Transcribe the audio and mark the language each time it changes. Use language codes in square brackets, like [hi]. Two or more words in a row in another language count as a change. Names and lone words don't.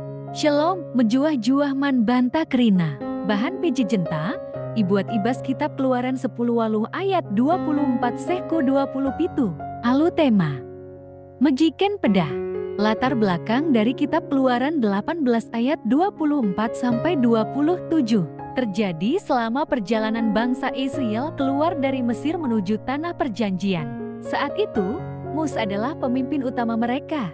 [btx] Shalom, menjuah-juah man banta kerina. Bahan piji jenta, ibuat ibas kitab Keluaran 10 waluh ayat 24 sehko 20 pitu. Alu tema. Mejiken pedah. [id] Latar belakang dari kitab Keluaran 18 ayat 24 sampai 27. Terjadi selama perjalanan bangsa Israel keluar dari Mesir menuju tanah perjanjian. Saat itu, Musa adalah pemimpin utama mereka.